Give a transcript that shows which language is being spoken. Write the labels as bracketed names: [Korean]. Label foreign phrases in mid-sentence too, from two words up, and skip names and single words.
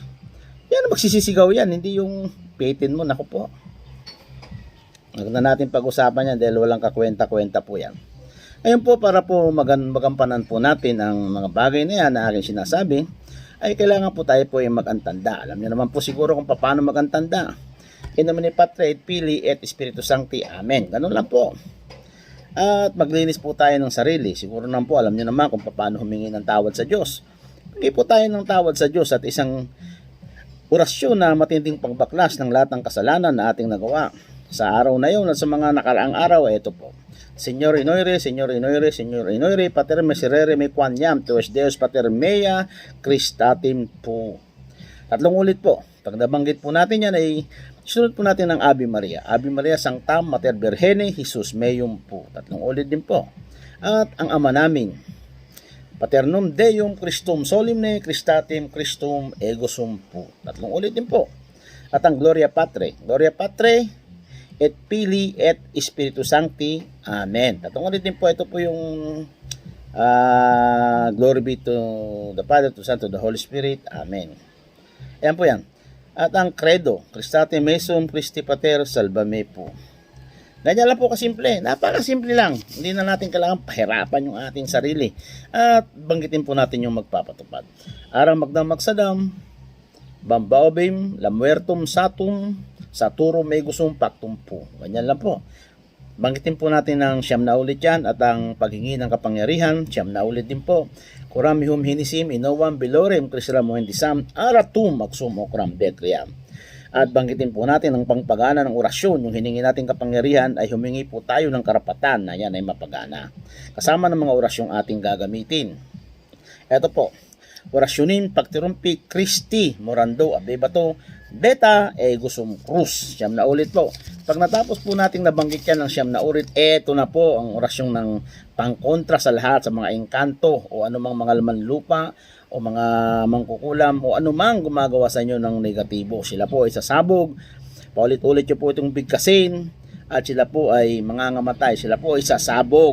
[Filipino] Yan, magsisisigaw yan, hindi yung pitin mo. Naku po. Huwag na natin pag-usapan yan dahil walang kakwenta-kwenta po yan. Ngayon po, para po magampanan po natin ang mga bagay na yan na aking sinasabi, ay kailangan po tayo po yung mag-antanda. Alam niyo naman po siguro kung paano mag-antanda. [Latin] In nomine Patri et Filii et Spiritus Sancti. [Filipino] Amen. Ganun lang po. At maglinis po tayo ng sarili. Siguro naman po alam niyo naman kung paano humingi ng tawad sa Diyos. Humingi po tayo ng tawad sa Diyos at isang orasyon na matinding pagbaklas ng lahat ng kasalanan na ating nagawa. Sa araw na yun at sa mga nakaraang araw, ito po. [Latin] Señor inoire, Señor inoire, Señor inoire, Pater miserere me quaniam, tuos Deus Pater mea, Christatim po. [Filipino] Tatlong ulit po. Pag nabanggit po natin yan ay sunod po natin ang Ave Maria. [Latin] Ave Maria Sanctam Mater Virgine Jesus Meum po. [Filipino] Tatlong ulit din po. At ang Ama namin. [Latin] Paternum Deum Christum Solemne Christatim Christum Ego Sum po. [Filipino] Tatlong ulit din po. At ang Gloria Patri. [Latin] Gloria Patri et Filii et Spiritus Sancti. [Filipino] Amen. Tatlong ulit din po. Ito po yung [English] glory be to the Father, to the Son, to the Holy Spirit. [Filipino] Amen. Ayan po yan. At ang credo, [Latin] Christate Mesum Christi Pater Salvame [Filipino] po. Ganyan lang po kasimple. Napakasimple lang. Hindi na natin kailangan pahirapan yung ating sarili. At banggitin po natin yung magpapatupad. Aram magdamag sadam, Bambaobim, Lamuertum, Satum, Saturum, Megusum, Pactum po. Ganyan lang po. Banggitin po natin ng siyam na ulit yan at ang paghingi ng kapangyarihan, siyam na ulit din po. Kuramihum hinisim, inowam, bilorem, krisram, hendisam, aratum, maksum, okram, betriam. At banggitin po natin ang pangpagana ng orasyon, yung hiningi natin kapangyarihan ay humingi po tayo ng karapatan na yan ay mapagana. Kasama ng mga orasyong ating gagamitin. Ito po, orasyonin, pagtirumpi, Christi, morando, abebato, beta, gusum cruz. Siyam na ulit po. Pag natapos po nating nabanggit yan ng siyam na ulit, eto na po ang orasyong ng pangkontra sa lahat, sa mga engkanto o anumang mga laman lupa o mga mangkukulam o anumang gumagawa sa inyo ng negatibo. Sila po ay sasabog, paulit-ulit nyo po itong bigkasin at sila po ay mangangamatay, sila po ay sasabog.